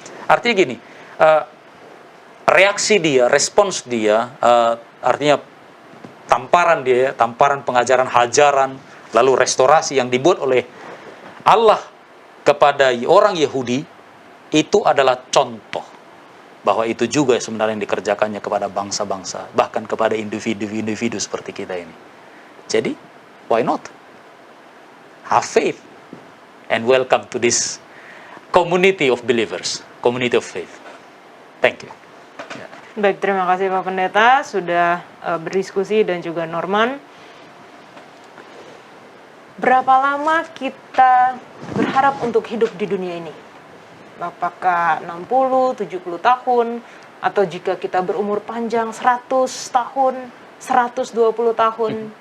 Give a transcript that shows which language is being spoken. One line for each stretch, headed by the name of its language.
Indonesian: Artinya gini, reaksi dia, respons dia, artinya tamparan dia, tamparan pengajaran, hajaran, lalu restorasi yang dibuat oleh Allah kepada orang Yahudi, itu adalah contoh bahwa itu juga sebenarnya yang dikerjakannya kepada bangsa-bangsa, bahkan kepada individu-individu seperti kita ini.
English: Jadi, why not? Have faith and welcome to this community of believers, community of faith. Thank you.
Indonesian: Baik, terima kasih Pak Pendeta sudah berdiskusi dan juga Norman. Berapa lama kita berharap untuk hidup di dunia ini? Apakah 60, 70 tahun, atau jika kita berumur panjang 100 tahun, 120 tahun.